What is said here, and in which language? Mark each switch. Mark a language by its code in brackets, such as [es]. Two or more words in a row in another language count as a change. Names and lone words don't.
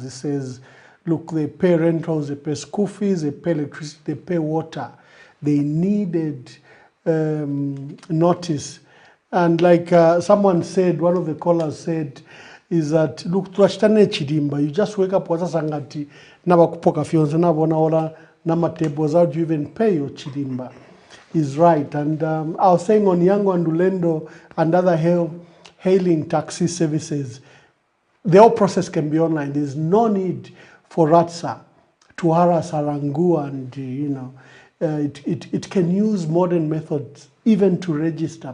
[en] He says, look, they pay rentals, they pay school fees, they pay electricity, they pay water. They needed notice. And like someone said, one of the callers said, is that, look, you just wake up, [bem] nabakupoka fionze nabona ola nama [en] tables, how do you even pay your chidimba? Is right. And I was saying on Yango and Ulendo and other hailing taxi services, the whole process can be online. There's no need for RATSA to harass Arangu, and it can use modern methods even to register.